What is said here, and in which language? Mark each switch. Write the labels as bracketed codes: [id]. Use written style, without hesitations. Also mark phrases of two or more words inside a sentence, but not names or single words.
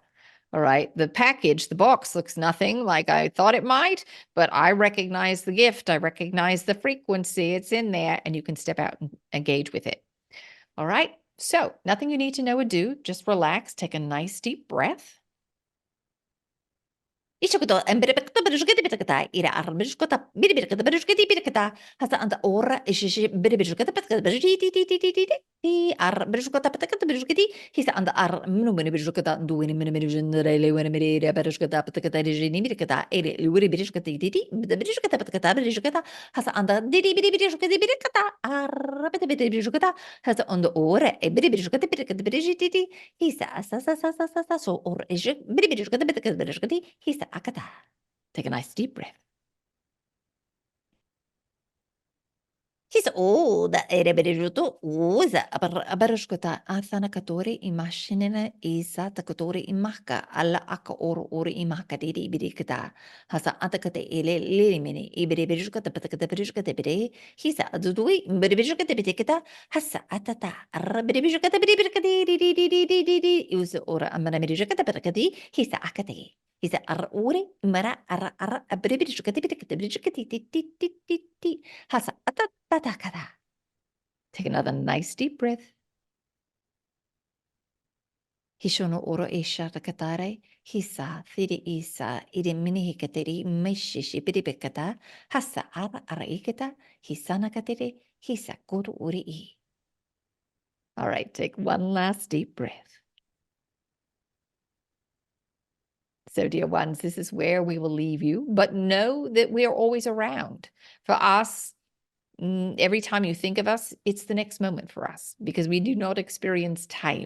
[en] All right. The package, the box looks nothing like I thought it might, but I recognize the gift. I recognize the frequency. It's in there, and you can step out and engage with it. All right. So nothing you need to know or do. Just relax. Take a nice deep breath. Ishkuto emberekta berjuketa ira arbishkota biribirkata berjuketi birkata hasa anda ora ishishi biribirkata patka berjiti ti arbishkota patka berjuketi hisa anda ar minu minu berjuketa duini minu minu jendere wena mirira berjuketa patka rijini birkata ere wiri berjuketa ti berjuketa patka berjuketa hasa anda didi biribirketa birkata arbete birjuketa hasa anda ora e biribirketa birkata berjiti hisa sa so or ish biribirketa patka berjuketi hisa akata. Take a nice deep breath. He's old. Ereberuto usa abarushkota athana katori imashinina isa takatori imaka alla aka ori imaka didi birikata hasa atakate ele limini iberiberushkota patakata berushkata bere hisa adudui berushkata bitikata hasa atata araberushkata birikati di usa ora amana berushkata patakati hisa akate. Hisa uri mara ara aberushkata bitikata berushkati ti hasa atata. Take another nice deep breath. Hishono oro esha takatare, hisa thiri isa irimini hikateri meshishi biribekata, hasa ara ikata, hisana kateri, hisa kuru uri I. All right, take one last deep breath. So, dear ones, this is where we will leave you, but know that we are always around. For us, every time you think of us, it's the next moment for us, because we do not experience time.